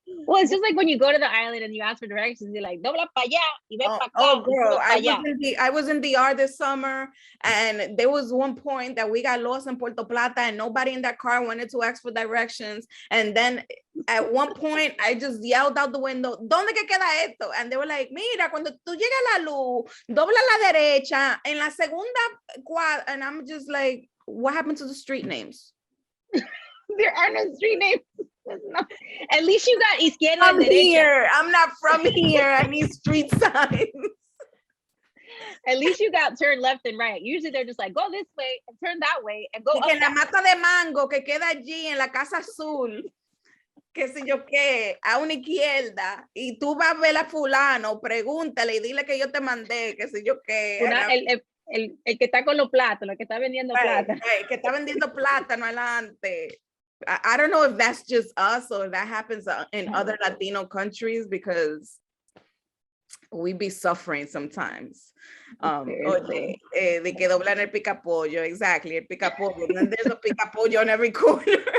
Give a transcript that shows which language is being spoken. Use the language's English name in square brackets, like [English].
[English] Well, it's just like when you go to the island and you ask for directions, you're like, [Spanish] dobla pa allá y ven pa acá. [English] Girl, I was in DR this summer, and there was one point that we got lost in Puerto Plata, and nobody in that car wanted to ask for directions. And then at one point, I just yelled out the window, [Spanish] ¿Dónde que queda esto? [English] And they were like, [Spanish] mira, cuando tú llegas a la luz, dobla a la derecha, en la segunda cuadra. [English] And I'm just like, what happened to the street names? There are no street names. No. At least you got izquierda. I'm here. I'm not from here. I need street signs. At least you got turn left and right. Usually they're just like, go this way and turn that way and go up. [Spanish] En la mata de mango que queda allí en la casa azul, qué sé yo qué, a una izquierda, y tú vas a ver a fulano, pregúntale y dile que yo te mandé, qué sé yo qué. El que está con los plátanos, el que está vendiendo plátano. El que está vendiendo plátano adelante. [English] I don't know if that's just us or if that happens in other Latino countries, because we be suffering sometimes. [Spanish] De que doblan el picapollo, [English] exactly, [Spanish] el picapollo. [English] And there's a picapollo on every corner.